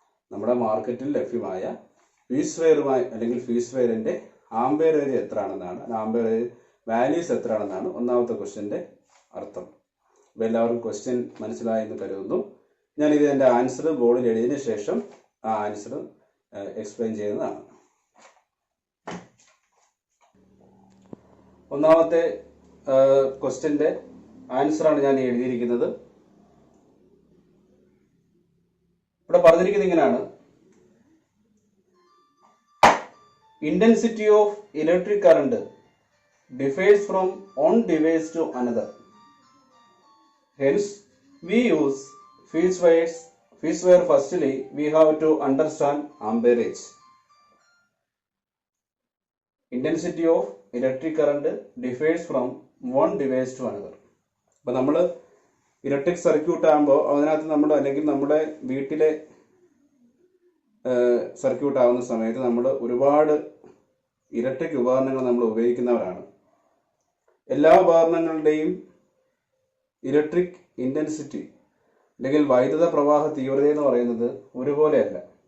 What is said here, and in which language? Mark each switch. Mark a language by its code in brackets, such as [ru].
[ml] നമ്മുടെ മാർക്കറ്റിൽ ലഭ്യമായ ഫ്യൂസ് വയറുമായി അല്ലെങ്കിൽ ഫ്യൂസ് വയറിൻ്റെ ആംപെയറേജ് എത്രയാണെന്നാണ്, ആംപെയറേജ് വാല്യൂസ് എത്രയാണെന്നാണ് ഒന്നാമത്തെ ക്വസ്റ്റ്യൻ്റെ അർത്ഥം. അപ്പോൾ എല്ലാവർക്കും ക്വസ്റ്റ്യൻ മനസ്സിലായെന്ന് കരുതുന്നു. ഞാനിത് എൻ്റെ ആൻസർ ബോർഡിൽ എഴുതിയതിന് ശേഷം ആ ആൻസർ എക്സ്പ്ലെയിൻ ചെയ്യുന്നതാണ്. ഒന്നാമത്തെ ക്വസ്റ്റ്യൻ്റെ ആൻസറാണ് ഞാൻ എഴുതിയിരിക്കുന്നത്. ഇവിടെ പറഞ്ഞിരിക്കുന്നത് ഇങ്ങനെയാണ്: [en] intensity of electric current differs from one device to another. Hence, we use phase wires. Phase wire firstly we have to understand amperage. Intensity of electric current differs from one device to another. [ml] അപ്പോൾ നമ്മൾ electric circuit ആകുമ്പോൾ അതിനകത്ത് നമ്മൾ അല്ലെങ്കിൽ നമ്മുടെ വീട്ടിലെ circuit ആവുന്ന സമയത്ത് നമ്മൾ ഒരുപാട് ഇലക്ട്രിക് ഉപകരണങ്ങൾ നമ്മൾ ഉപയോഗിക്കുന്നവരാണ്. എല്ലാ ഉപകരണങ്ങളുടെയും ഇലക്ട്രിക് ഇൻറ്റൻസിറ്റി അല്ലെങ്കിൽ വൈദ്യുത പ്രവാഹ തീവ്രത എന്ന് പറയുന്നത് ഒരുപോലെയല്ല.